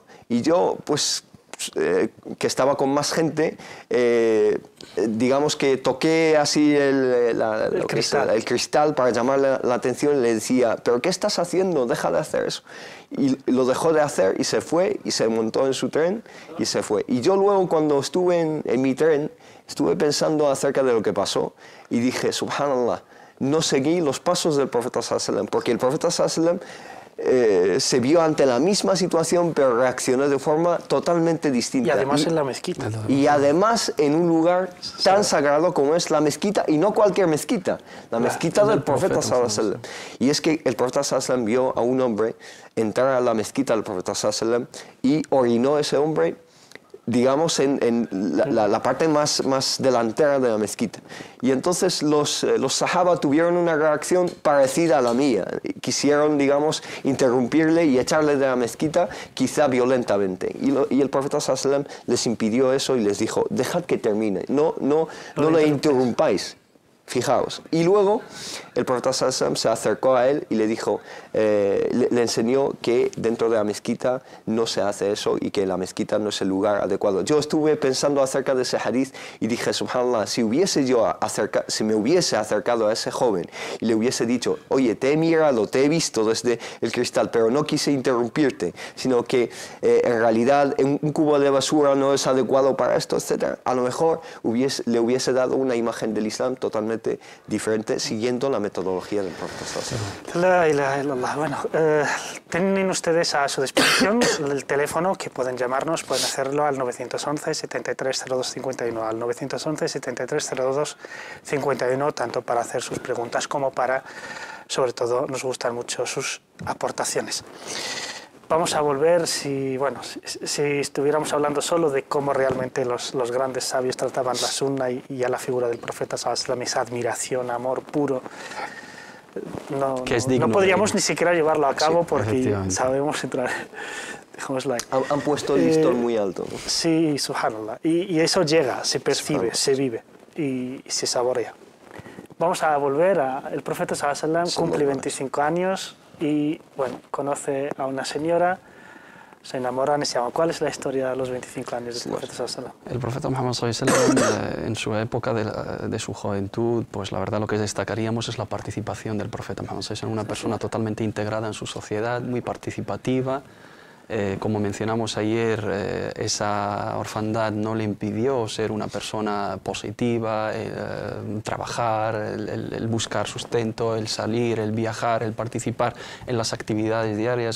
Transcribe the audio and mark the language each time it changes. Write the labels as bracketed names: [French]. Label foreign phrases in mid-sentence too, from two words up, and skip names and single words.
[Spanish] Y yo, pues, que estaba con más gente, digamos que toqué así el cristal para llamarle la atención, y le decía, ¿pero qué estás haciendo? Deja de hacer eso. Y lo dejó de hacer y se fue, y se montó en su tren y se fue. Y yo luego, cuando estuve en mi tren, estuve pensando acerca de lo que pasó y dije, subhanallah, no seguí los pasos del profeta [Arabic] صلى الله عليه وسلم, [Spanish] porque el profeta [Arabic] صلى الله عليه وسلم [Spanish] se vio ante la misma situación, pero reaccionó de forma totalmente distinta. Y además en la mezquita. Y además en un lugar tan sagrado como es la mezquita, y no cualquier mezquita, la mezquita del profeta [Arabic] صلى الله عليه وسلم. [Spanish] Y es que el profeta [Arabic] صلى الله عليه وسلم [Spanish] vio a un hombre entrar a la mezquita del profeta [Arabic] صلى الله عليه وسلم [Spanish] y orinó ese hombre, digamos, en la parte más delantera de la mezquita. Y entonces los sahaba tuvieron una reacción parecida a la mía. Quisieron, digamos, interrumpirle y echarle de la mezquita, quizá violentamente. Y el profeta [Arabic] صلى الله عليه وسلم [Spanish] les impidió eso y les dijo, dejad que termine, no le interrumpáis. Fijaos. Y luego el profeta [Arabic] صلى الله عليه وسلم [Spanish] se acercó a él y le dijo, le enseñó que dentro de la mezquita no se hace eso y que la mezquita no es el lugar adecuado. Yo estuve pensando acerca de ese hadith y dije, subhanallah, si me hubiese acercado a ese joven y le hubiese dicho, oye, te he mirado, te he visto desde el cristal, pero no quise interrumpirte, sino que en realidad un cubo de basura no es adecuado para esto, etc., a lo mejor le hubiese dado una imagen del Islam totalmente diferente, siguiendo la metodología del profeta [Arabic] صلى الله عليه وسلم. لا إله إلا الله. [Spanish] Bueno, tienen ustedes a su disposición el teléfono que pueden llamarnos, pueden hacerlo al 911 7302 51, al 911 7302 51, tanto para hacer sus preguntas como para, sobre todo, nos gustan mucho sus aportaciones. Vamos a volver, si estuviéramos hablando solo de cómo realmente los grandes sabios trataban la sunna y a la figura del profeta [Arabic] صلى الله عليه وسلم, [Spanish] esa admiración, amor puro, no podríamos ni siquiera llevarlo a cabo, porque sabemos entrar. Dejémoslo ahí. Han puesto el listón muy alto, ¿no? Sí, subhanallah. Y eso llega, se percibe, se vive y se saborea. Vamos a volver el profeta [Arabic] صلى الله عليه وسلم, [Spanish] cumple 25 años. Y bueno, conoce a una señora, se enamoran y se llaman. ¿Cuál es la historia de los 25 años del profeta [Arabic] صلى الله عليه وسلم? [Spanish] El profeta Muhammad [Arabic] صلى الله عليه وسلم, [Spanish] en su época de su juventud, pues la verdad lo que destacaríamos es la participación del profeta Muhammad [Arabic] صلى الله عليه وسلم, [Spanish] una persona totalmente integrada en su sociedad, muy participativa. Como mencionamos ayer, esa orfandad no le impidió ser una persona positiva, trabajar, el buscar sustento, el salir, el viajar, el participar en las actividades diarias.